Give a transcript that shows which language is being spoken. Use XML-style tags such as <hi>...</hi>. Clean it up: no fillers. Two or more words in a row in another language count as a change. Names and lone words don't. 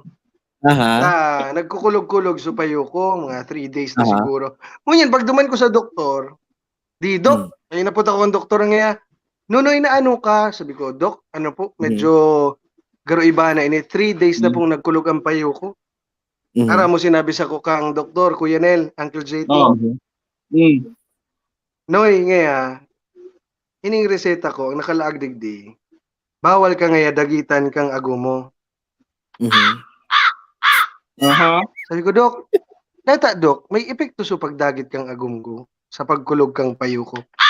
<bik>Nagkukulog-kulog sa payo ko, mga 3 days na siguro. Ngunyan, pag duman ko sa doktor, Dok, ay napunta ko ang doktor ngayon. Nunoy na ano ka? Sabi ko, Dok, ano po, medyo garo iba na ini. 3 days na pong nagkulog ang payo ko. Ara mo sinabi sa ko kang doktor, Kuya Nel, Uncle JT. Noy, ngayon, ining reseta ko, ang nakalaag digdi, bawal ka ngayon dagitan kang agumo. Sabi ko, Dok, Dok, may epekto sa pagdagit kang agumgo sa pagkulog kang payo ko.</bik>